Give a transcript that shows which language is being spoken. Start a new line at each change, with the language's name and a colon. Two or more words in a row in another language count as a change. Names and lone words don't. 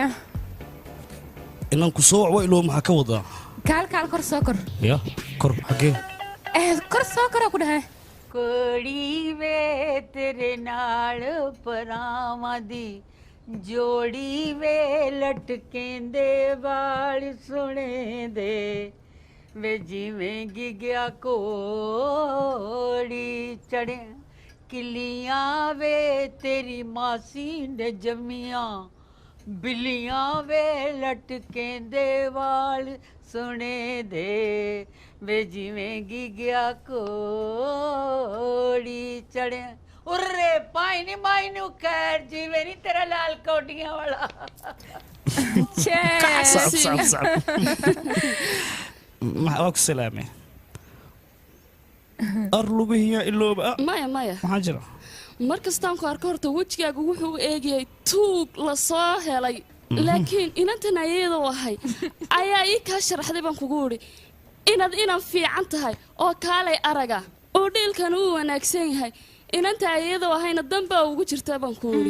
Somali: inaan ku soo wac waa iloobe maxaa ka wadaa kaal kor soo kor ya kor xagee kor soo koraa ku dhahay
Punjabi: ਕੋੜੀ ਵੇ ਤੇਰੇ ਨਾਲ ਪਰਾਵਾਂ ਦੀ ਜੋੜੀ ਵੇ ਲਟਕੇਂ ਦੇ ਵਾਲ ਸੁਨੇ ਦੇ ਵੇ ਜਿਵੇਂ ਗਿਗਿਆ ਕੋੜੀ ਚੜ੍ਹੇ ਕਿੱਲੀਆਂ ਵੇ ਤੇਰੀ ਮਾਸੀ ਨੇ ਜੰਮੀਆਂ ਬਿੱਲੀਆਂ ਵੇ ਲਟਕੇਂ ਦੇ ਵਾਲ ਸੁਨੇ ਦੇ ਵੇ ਜਿਵੇਂ ਗਿਗਿਆ ਕੋੜੀ ਚੜ੍ਹੇ ਉੱਰੇ ਪਾਈ ਨੀ ਮਾਈ ਨੂੰ ਖ਼ੈਰ ਜਿਵੇਂ ਨੀ ਤੇਰਾ ਲਾਲ ਕੋਟੀਆਂ ਵਾਲਾ
Somali: maxaa ku salaamay ar lugihiya ilooba maya maxaa jira mar kastaan ku arko horta wejigaagu wuxuu u eegayay tuug la soo helay laakiin inantan ayadoo ahay ayaa ii kaa sharaxday baan kugu idhi inaad inan fiican tahay oo kaalay araga oo dhiilkan uu wanaagsan yahay inanta ayadoo ahayna danbaa ugu jirta baan ku idhi